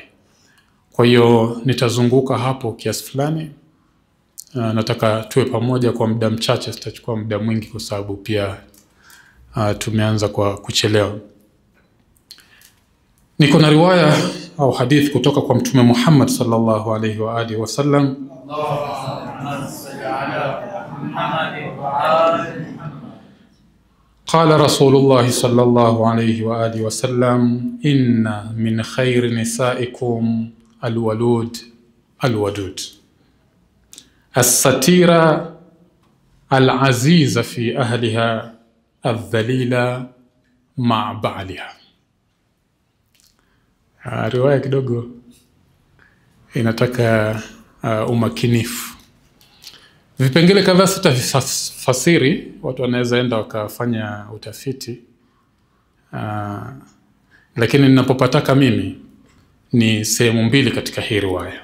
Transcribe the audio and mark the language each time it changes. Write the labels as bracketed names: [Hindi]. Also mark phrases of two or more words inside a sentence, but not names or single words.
[Swahili] Kwa hiyo nitazunguka hapo kiasi fulani. Nataka tuwe pamoja kwa muda mchache, sitachukua muda mwingi kwa sababu pia tumeanza kwa kuchelewa. Niko na riwaya au hadith kutoka kwa Mtume Muhammad [Arabic] صلى الله عليه وآله وسلم. قال رسول الله صلى الله عليه وآله وسلم إن من خير نسائكم الولود الودود الستيرة العزيزة في أهلها الذليلة مع بعلها. [Swahili] Riwaya kidogo inataka umakinifu. Vipengele kadhaa sitafasiri, watu wanaweza enda wakafanya utafiti. Lakini ninapopataka mimi ni sehemu 2 katika hii riwaya.